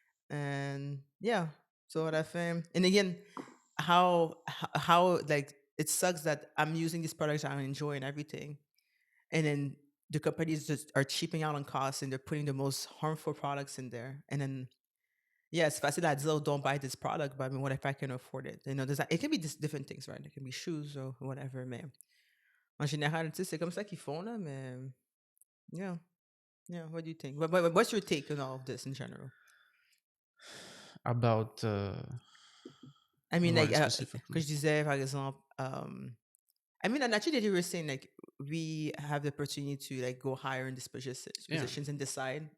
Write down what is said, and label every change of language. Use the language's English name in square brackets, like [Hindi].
[English] And yeah, so at FM, and again, how like it sucks that I'm using these products I enjoy and everything, and then the companies just are cheaping out on costs and they're putting the most harmful products in there, and then yeah, it's [French] facile à dire, [English] oh, don't buy this product, but I mean, what if I can afford it? It can be just different things, right? It can be shoes or whatever, [French] mais en général, tu sais, c'est comme ça qu'ils font là, mais yeah, yeah. [English] What do you think? What's your take on all of this in general? About I mean, like, what specifically? [French] que je disais, par exemple, [English] I mean, and actually, you were saying like we have the opportunity to like go higher in these positions and decide